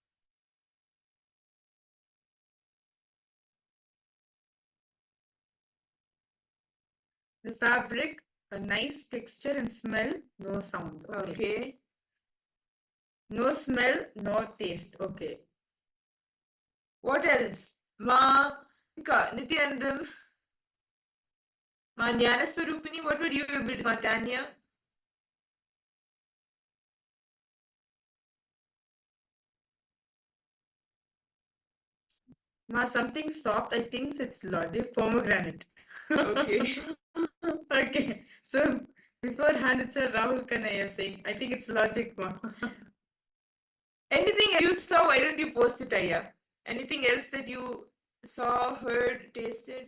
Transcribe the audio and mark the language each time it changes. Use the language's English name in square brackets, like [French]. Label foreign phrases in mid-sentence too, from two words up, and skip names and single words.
[English] The fabric, a nice texture and smell, no sound. Okay. No smell, no taste. Okay. What else? Ma Nithyanandam. Ma Jnanaswarupini. What would you be? Ma Tanya? Ma something soft, I think it's logic, pomegranate. Okay. Okay. So beforehand it's a Rahul Kanaya saying, I think it's logic, ma. Anything you saw, why don't you post it, Aya? Anything else that you saw, heard, tasted?